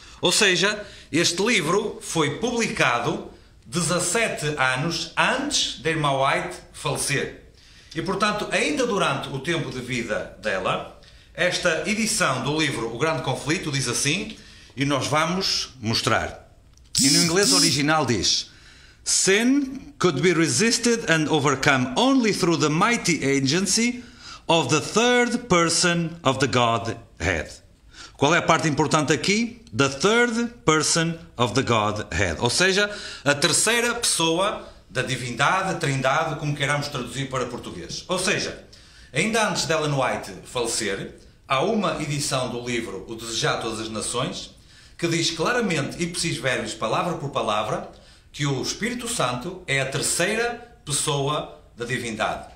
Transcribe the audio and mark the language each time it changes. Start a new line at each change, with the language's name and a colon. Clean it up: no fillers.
Portuguese: Ou seja, este livro foi publicado 17 anos antes de Irmã White falecer. E, portanto, ainda durante o tempo de vida dela, esta edição do livro O Grande Conflito diz assim, e nós vamos mostrar. E no inglês original diz:
English: Sin could be resisted and overcome only through the mighty agency of the third person of the Godhead.
Portuguese: Qual é a parte importante aqui?
English: The third person of the Godhead.
Portuguese: Ou seja, a terceira pessoa da divindade, a trindade, como queiramos traduzir para português. Ou seja, ainda antes de Ellen White falecer, há uma edição do livro O Desejar de Todas as Nações, que diz claramente, ipsis verbis, palavra por palavra, que o Espírito Santo é a terceira pessoa da divindade.